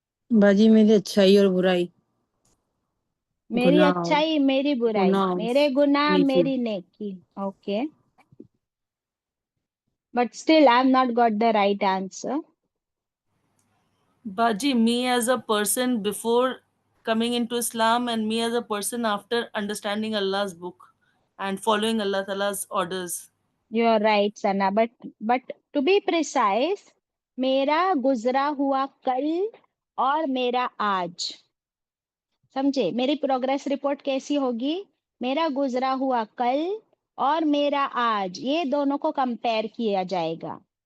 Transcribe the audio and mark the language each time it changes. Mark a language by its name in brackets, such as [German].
[Urdu] باجی میری اچھائی اور برائی، میری گناہ اچھائی، میری برائی، گناہ میرے گناہ، نیکی. میری نیکی. [English] Okay, but still I am not got the right answer. Baji, me as a person before coming into Islam and me as a person after understanding Allah's book and following Allah Ta'ala's orders. You are right Sana, but to be precise [Urdu] میرا گزرا ہوا کل اور میرا آج. سمجھے؟ میری پروگریس رپورٹ کیسی ہوگی؟ میرا گزرا ہوا کل اور میرا آج، یہ دونوں کو کمپیئر کیا جائے گا.